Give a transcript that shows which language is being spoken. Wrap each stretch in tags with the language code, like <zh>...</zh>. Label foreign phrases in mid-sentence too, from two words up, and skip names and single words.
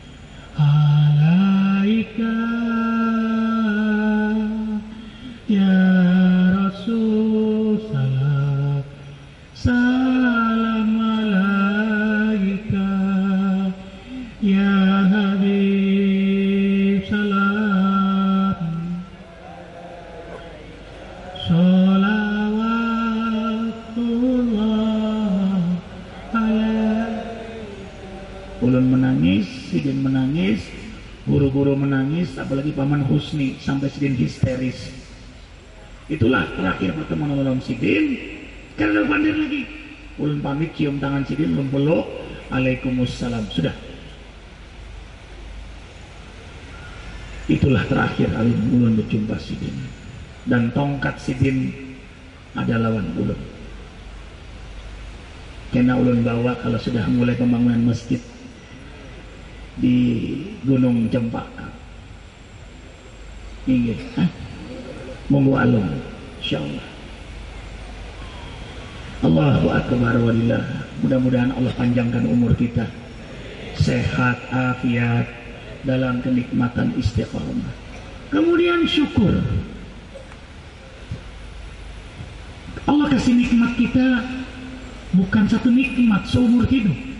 <ar>عليك يا رسول سلام سلام عليك يا حبيب سلام صلوات الله عليك.</ar> <bjn>Ulun menangis, Sidin menangis, guru-guru menangis, apalagi Paman Husni sampai Sidin histeris. Itulah terakhir pertemuan ulun Sidin. Karena bandir lagi, ulun pamit cium tangan Sidin, ulun peluk, Waalaikumsalam. Sudah. Itulah terakhir kali ulun berjumpa Sidin. Dan tongkat Sidin ada lawan ulun. Karena ulun bawa kalau sudah mulai pembangunan masjid di Gunung Cempaka. Ingat, monggo alun, insyaallah.</bjn> <ar>الله أكبر ولله.</ar> <bjn>Mudah-mudahan Allah panjangkan umur kita, sehat, afiat, dalam kenikmatan istiqamah. Kemudian syukur. Allah kasih nikmat kita bukan satu nikmat seumur hidup.</bjn>